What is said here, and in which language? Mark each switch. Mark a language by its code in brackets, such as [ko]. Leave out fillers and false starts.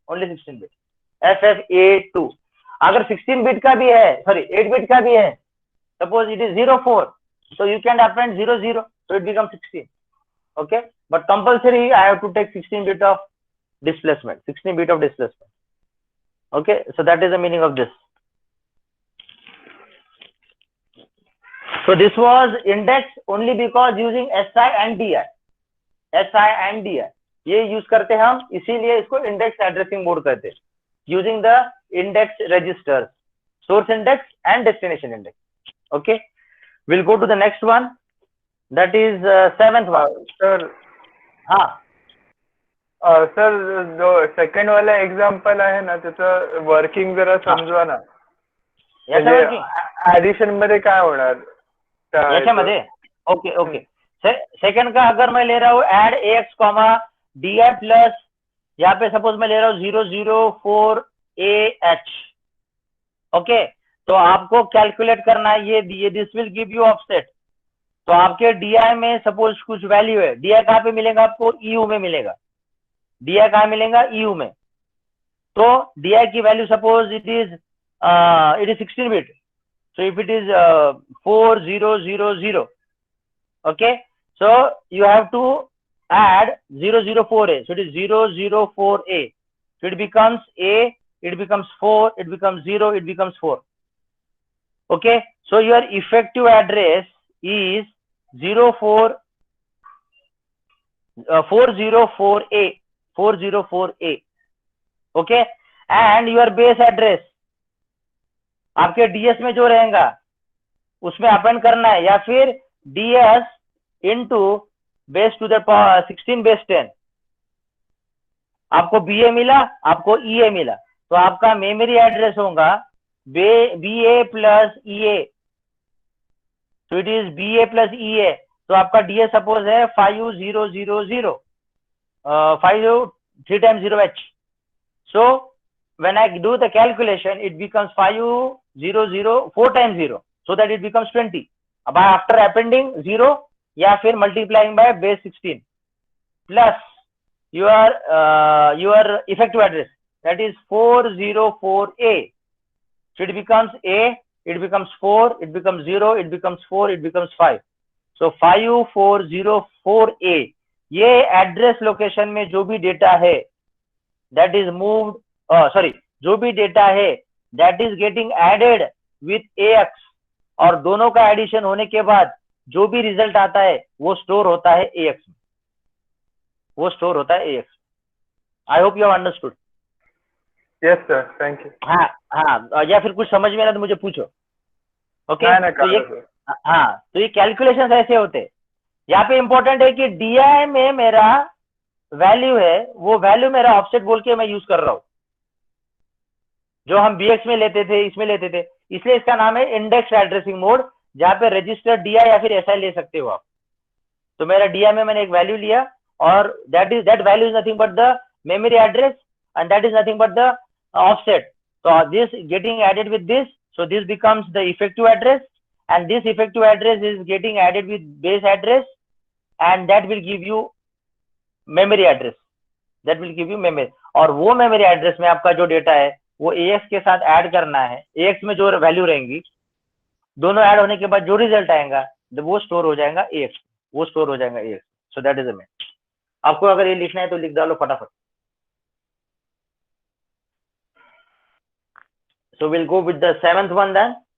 [en] FFA2. [hi] अगर 16 bit का भी है, [en] sorry 8 bit का भी है, suppose it is 04, so you can append 00, so it becomes 16. Okay, but compulsory I have to take 16 bit of displacement, 16 bit of displacement. Okay, so that is the meaning of this. So this was indexed only because using SI and DI. [hi] SI and DI ये use करते हैं हम, इसीलिए इसको index addressing mode कहते हैं, [en] Using the index register, source index and destination index. Okay, will go to the next one, that is 7th one. [hi] Sir हाँ [mr] sir जो second वाला एग्जांपल आहे ना त्याचं वर्किंग जरा समजवा ना. याच्यामध्ये ऍडिशन मध्ये काय होणार याच्यामध्ये? [hi] ओके ओके, सेकंड का अगर मैं ले रहा हूँ add AX comma DI plus, यहाँ पे सपोज मैं ले रहा हूँ 004AH. ओके, तो आपको कैलकुलेट करना है ये [en] This will give you offset. [hi] तो आपके DI में सपोज कुछ वैल्यू है, DI कहाँ पे मिलेगा आपको? EU में मिलेगा. DI कहाँ मिलेगा? EU में. तो DI की value [en] Suppose it is 16 bit, so if it is 4000, okay, so you have to add 004A, so it is 004A, so it becomes A, it becomes 4, it becomes 0, it becomes 4. Okay, so your effective address is 404A, 404A. [hi] Okay, [en] and your base address [hi] आपके DS में जो रहेगा उसमें append करना है, या फिर DS into base to the 16 base 10. आपको BA मिला, आपको EA मिला, तो आपका मेमोरी एड्रेस होगा BA प्लस EA, तो it is BA plus EA. तो आपका DS सपोज है 5000, 5 3 times 0H. [en] So when I do the calculation, it becomes 500 4 times 0, so that it becomes 20. By after appending 0 [hi] या फिर [en] multiplying by base 16 plus your effective address, that is 404A. So it becomes A, it becomes 4, it becomes 0, it becomes 4, it becomes 5. [hi] So 5404A, ये address location में जो भी data है [en] that is moved, [hi] जो भी data है [en] that is getting added with AX, [hi] और दोनों का एडिशन होने के बाद जो भी रिजल्ट आता है वो स्टोर होता है AX में, वो स्टोर होता है AX. [en] I hope you have understood. Yes sir, thank you. [hi] हाँ, या फिर कुछ समझ में ना तो मुझे पूछो. ओके, तो ये तो ये कैलकुलेशन ऐसे होते हैं. यहाँ पे इंपॉर्टेंट है कि DI में मेरा वैल्यू है, वो वैल्यू मेरा ऑफसेट बोल के मैं यूज कर रहा हूँ, जो हम BX में लेते थे, इसमें लेते थे, इसलिए इसका नाम है इंडेक्स एड्रेसिंग मोड, जहाँ पे रजिस्टर DI या फिर SI ले सकते हो आप. तो मेरा DI में मैंने एक वैल्यू लिया, [en] और that value is nothing but the memory address, and that is nothing but the offset. So this getting added with this, so this becomes the effective address, and this effective address is getting added with base address, and that will give you memory address, that will give you memory. [hi] और वो memory address में आपका जो data है वो AX के साथ add करना है. AX में जो वैल्यू रहेंगी, दोनों ऐड होने के बाद जो रिजल्ट आएगा वो स्टोर हो जाएगा AX, वो स्टोर हो जाएगा AX. [en] So that is the main. [hi] आपको अगर ये लिखना है तो लिख डालो फटाफट. [en] So we'll go with the 7th one then.